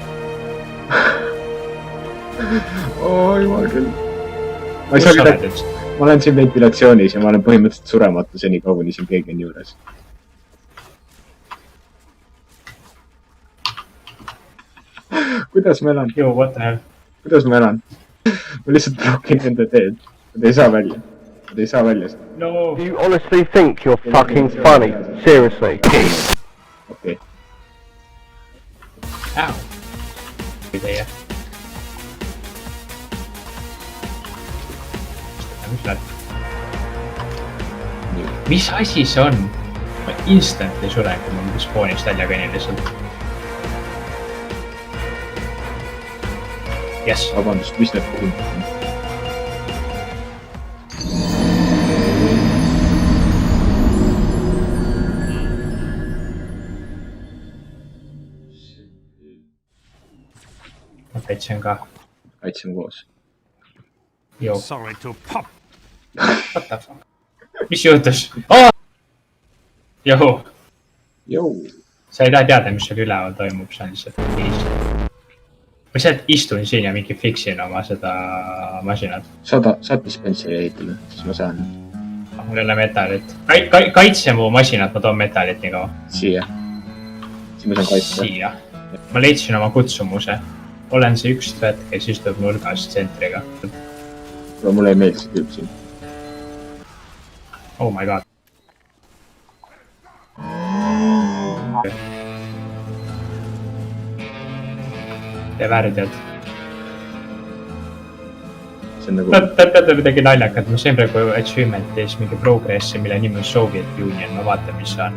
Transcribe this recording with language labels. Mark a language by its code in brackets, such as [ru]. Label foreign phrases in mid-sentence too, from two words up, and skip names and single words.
[et] Jumal küll. Ma ei Kus saa sa oled küll. üldse? Ma olen siin ventilatsioonis ja ma olen põhimõtteliselt surematu seni kauguni siin keegi on juures. Kuidas ma elan? [en] Yo, what the hell? [et] Kuidas ma elan? Ma lihtsalt blokin nende teed. Nad ei saa välja. Nad ei saa välja. [en] No. Do you honestly think you're fucking funny? Seriously? [et] Okei. Ow. Teie. Mis asi see on? Ma instantly suren, kui ma mingi spoonist välja käin lihtsalt. [en] Yes. [et] Vabandust, mis need puhud on? Ma kaitsen ka. Kaitseme koos. [en] Yo, Sorry to pop. what the fuck? [et] Mis juhtus? Johu, Jou. sa ei taha teada, mis seal üleval toimub, see on lihtsalt ma lihtsalt istun siin ja mingi fixin oma seda masinat. Saad dispenseri ehitada, siis ma saan. Mul ei ole metalit. Kaitse mu masinat, ma toon metalit nii kaua. Siia. Siis ma saan kaitsta. Siia. Ma leidsin oma kutsumuse. Olen see üks tvet, kes istub nurgas tsentriga. Aga mulle ei meeldi see tüüp siin. [en] Oh my god. [et] Tee vääritead. See on nagu... Teate midagi naljakat, ma sain praegu achievementis mingi progressi, mille nimi on Soviet Union, ma vaatan, mis see on.